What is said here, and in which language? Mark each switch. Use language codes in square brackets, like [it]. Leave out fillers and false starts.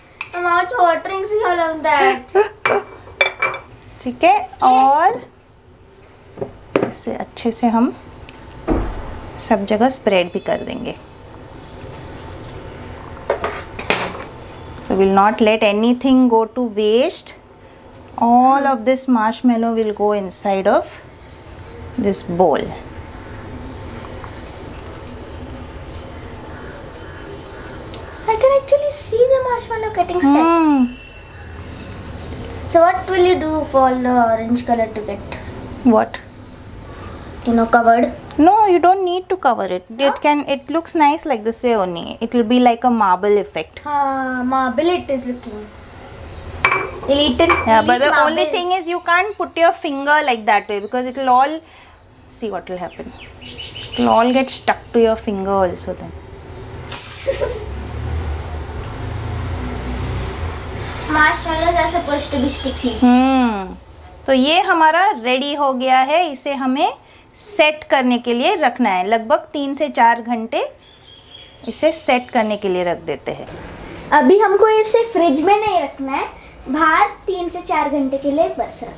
[en] My mouth's watering, see all of that. [hi] ठीक है, और इसे अच्छे से हम सब जगह स्प्रेड भी कर देंगे. [en] So we'll not let anything go to waste. All of this marshmallow will go inside of this bowl. I can actually see the marshmallow getting set. So what will you do for the orange color to get, What? covered? No, you don't need to cover it. It looks nice like this way only. It will be like a marble effect. Marble it is looking. You'll eat it. Yeah, you'll but eat the only marbles. thing is you can't put your finger like that way because it will all, see what will happen. It will all get stuck to your finger also then. Marshmallows are supposed to be sticky. [hi] तो ये हमारा ready हो गया है. इसे हमें set करने के लिए रखना है। लगभग 3 से 4 घंटे इसे सेट करने के लिए रख देते हैं। अभी हमको इसे फ्रिज में नहीं रखना है, बाहर 3 से 4 घंटे के लिए बस